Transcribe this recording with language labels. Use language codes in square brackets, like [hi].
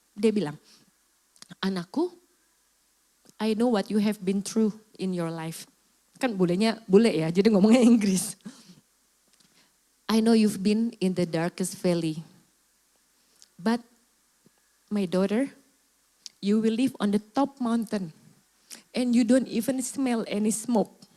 [id] Dia bilang, anakku, [en] I know what you have been through in your life. [id] Kan bulenya bule ya, jadi ngomongnya Inggris. [en] I know you've been in the darkest valley. But my daughter, you will live on the top mountain. And you don't even smell any smoke.